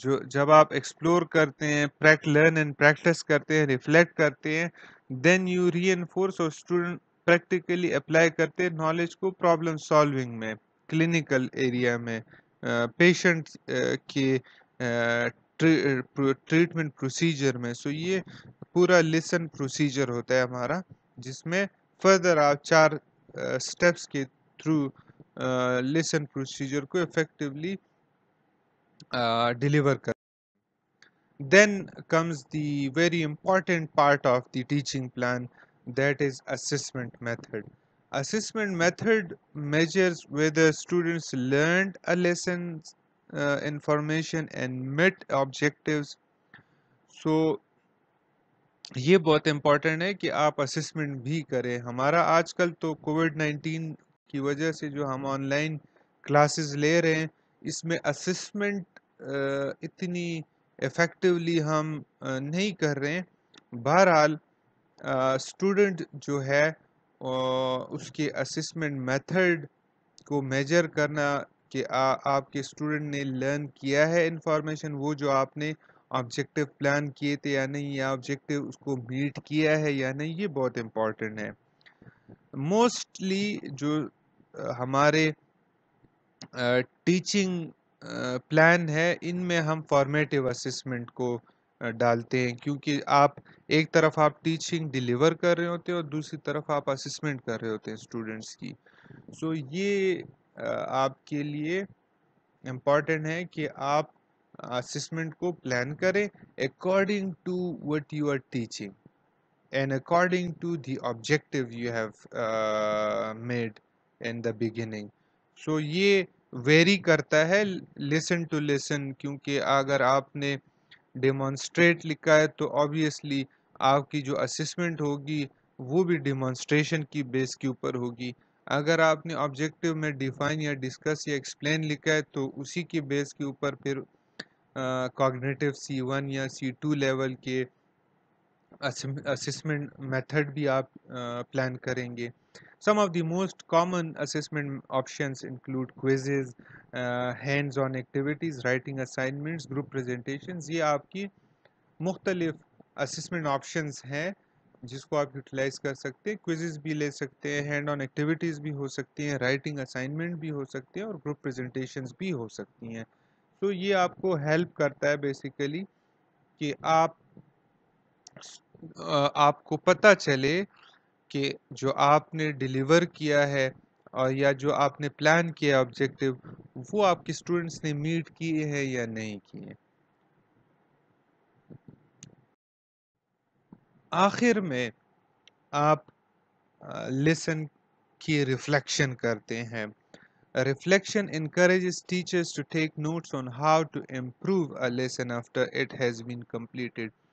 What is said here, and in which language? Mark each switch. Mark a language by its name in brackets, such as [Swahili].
[Urdu] جب آپ ایکسپلور کرتے ہیں، لرن اینڈ پریکٹس کرتے ہیں، ریفلیکٹ کرتے ہیں، [English] then you reinforce, [Urdu] اور اسٹوڈنٹ پریکٹیکلی اپلائی کرتے ہیں نالج کو پرابلم سالونگ میں، کلینکل ایریا میں، پیشنٹ کے ٹریٹمنٹ پروسیجر میں. سو یہ پورا لیسن پروسیجر ہوتا ہے ہمارا، جس میں فردر آپ 4 اسٹیپس کے تھرو لیسن پروسیجر کو افیکٹولی ڈیلیور کر. [English] Then comes the very important part of the teaching plan, that is assessment method. Assessment method measures whether students learned a lesson, information and met objectives. [Urdu] So یہ بہت important ہے کہ آپ assessment بھی کریں. ہمارا آج کل تو کووڈ-19 کی وجہ سے جو ہم آن لائن کلاسز لے رہے ہیں، اس میں اسسمنٹ اتنی افیکٹولی ہم نہیں کر رہے ہیں. بہرحال اسٹوڈنٹ جو ہے اس کے اسسمنٹ میتھڈ کو میجر کرنا کہ آپ کے اسٹوڈنٹ نے لرن کیا ہے انفارمیشن، وہ جو آپ نے آبجیکٹیو پلان کیے تھے یا نہیں، یا آبجیکٹیو اس کو میٹ کیا ہے یا نہیں، یہ بہت امپورٹنٹ ہے. موسٹلی جو ہمارے ٹیچنگ پلان ہے، ان میں ہم فارمیٹیو اسسمنٹ کو ڈالتے ہیں، کیونکہ ایک طرف آپ ٹیچنگ ڈیلیور کر رہے ہوتے ہیں اور دوسری طرف آپ اسسمنٹ کر رہے ہوتے ہیں اسٹوڈنٹس کی. سو یہ آپ کے لیے امپورٹنٹ ہے کہ آپ اسسمنٹ کو پلان کریں [English] according to what you are teaching and according to the objective you have made in the beginning. [Urdu] So یہ ویری کرتا ہے [English] listen to listen، [Urdu] کیونکہ اگر آپ نے ڈیمانسٹریٹ لکھا ہے تو obviously آپ کی جو اسسمنٹ ہوگی وہ بھی ڈیمانسٹریشن کی بیس کے اوپر ہوگی. اگر آپ نے آبجیکٹیو میں ڈیفائن یا ڈسکس یا ایکسپلین لکھا ہے تو اسی کے بیس کے اوپر پھر کوگنیٹیو C1 یا C2 لیول کے اسسمنٹ میتھڈ بھی آپ پلان کریں گے. [English] Some of the most common assessment options include quizzes, hands-on activities, writing assignments, group presentations. [Urdu] یہ آپ کی مختلف اسسمنٹ آپشنز ہیں جس کو آپ یوٹیلائز کر سکتے ہیں. کوئزز بھی لے سکتے ہیں، ہینڈ آن ایکٹیویٹیز بھی ہو سکتی ہیں، رائٹنگ اسائنمنٹ بھی ہو سکتے ہیں، اور گروپ پریزنٹیشنز بھی ہو سکتی ہیں. تو یہ آپ کو ہیلپ کرتا ہے بیسیکلی کہ آپ کو پتہ چلے کہ جو آپ نے ڈیلیور کیا ہے اور یا جو آپ نے پلان کیا آبجیکٹیو، وہ آپ کے اسٹوڈنٹس نے میٹ کیے ہیں یا نہیں کیے. آخر میں آپ لیسن کی ریفلیکشن کرتے ہیں. [English] Reflection encourages teachers to take notes on how to improve a lesson after it has been completed.